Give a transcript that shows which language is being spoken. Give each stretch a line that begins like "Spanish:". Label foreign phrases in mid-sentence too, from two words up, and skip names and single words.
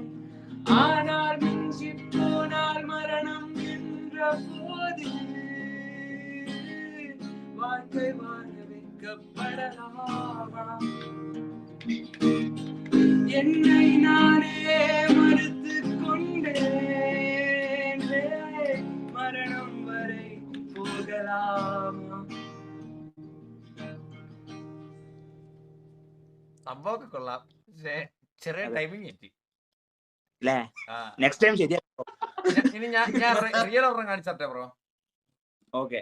Tamil: ஆனால் மிஞ்சி போனால் மரணம் என்ற போது வாழ்க்கை வாழ வைக்கப்படலாமா? என்னை நானே மறுத்து கொண்டேன். மரணம் வரை போகலாமா?
Malayalam: സംഭവമൊക്കെ കൊള്ളാം, പക്ഷേ ചെറിയ ടൈമിങ് കിട്ടി.
English: next time
Malayalam: ശരിയാ. ഇനി ഞാൻ റിയൽ ഒരെണ്ണം കാണിച്ചേ ബ്രോ. ഓക്കെ